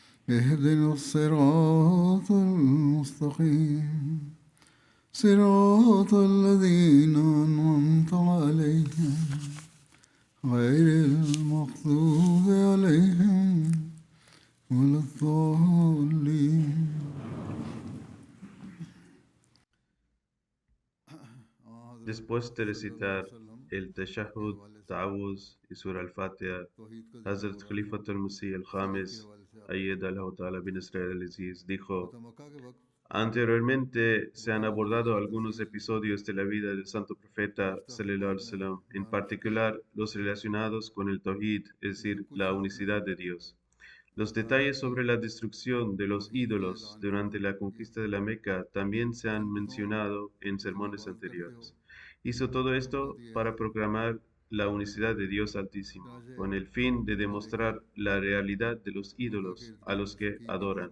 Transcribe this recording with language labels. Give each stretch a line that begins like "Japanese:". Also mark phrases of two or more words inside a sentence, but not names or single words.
Arabic: اهدنا الصراط المستقيم صراط الذين أنعمت عليهم غير المغضوب عليهم ولا الضالين.
Spanish: Después de recitar el Tashahhud, Ta'awuz y Surah al-Fatiha, Hazrat Khalifatul Masih al-Khamis, Ayyad al-Ta'ala bin Israel al-Aziz, dijo: Anteriormente se han abordado algunos episodios de la vida del Santo Profeta
Arabic: صلى الله عليه وسلم,
Spanish: en particular los relacionados con el Tawhid, es decir, la unicidad de Dios. Los detalles sobre la destrucción de los ídolos durante la conquista de la Meca también se han mencionado en sermones anteriores. Hizo todo esto para proclamar la unicidad de Dios Altísimo, con el fin de demostrar la realidad de los ídolos a los que adoran.